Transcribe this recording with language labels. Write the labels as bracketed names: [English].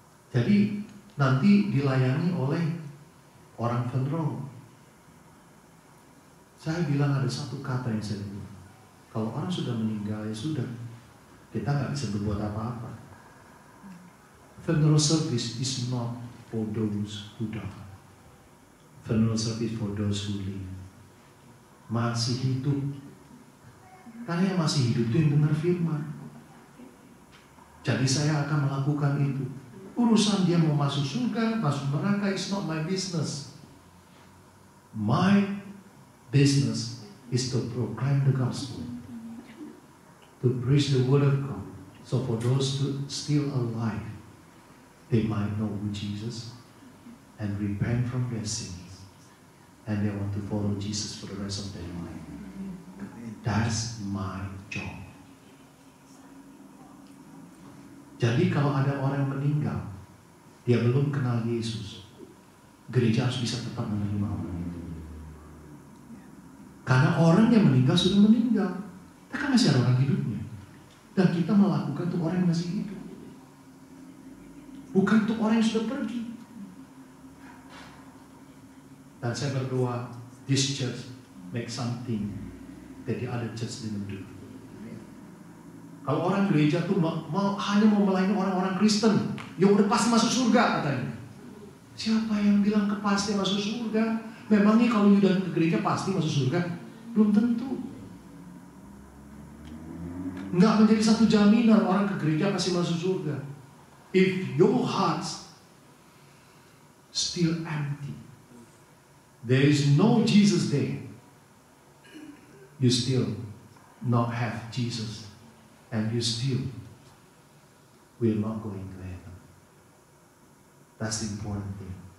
[Indonesian] Jadi nanti dilayani oleh orang funeral. Saya bilang ada satu kata yang saya bilang, kalau orang sudah meninggal ya sudah, kita nggak bisa berbuat apa-apa. [English] Funeral service is not for those who die. Funeral service for those who live. [Indonesian] Masih hidup. Karena yang masih hidup itu yang dengar firman. Jadi saya akan melakukan itu. Urusan dia mau masuk surga, masuk neraka, [English] is not my business. My business is to proclaim the gospel, to preach the word of God. So for those who still alive, they might know who Jesus and repent from their sins, and they want to follow Jesus for the rest of their life. That's my job. [Indonesian] Jadi kalau ada orang yang meninggal, dia belum kenal Yesus, gereja harus bisa tetap menerima orang itu. Karena orang yang meninggal sudah meninggal. Kita kan masih ada orang hidupnya. Dan kita melakukan untuk orang yang masih hidup. Bukan untuk orang yang sudah pergi. Dan saya berdoa, [English] this church make something that the other church didn't do. [Indonesian] Kalau orang gereja tuh hanya mau melayani orang-orang Kristen yang udah pasti masuk surga katanya. Siapa yang bilang pasti masuk surga? Memangnya kalau udah ke gereja pasti masuk surga? Belum tentu. Nggak menjadi satu jaminan orang ke gereja pasti masuk surga. [English] If your hearts still empty, there is no Jesus there, you still not have Jesus, and you still will not go into heaven. That's the important thing.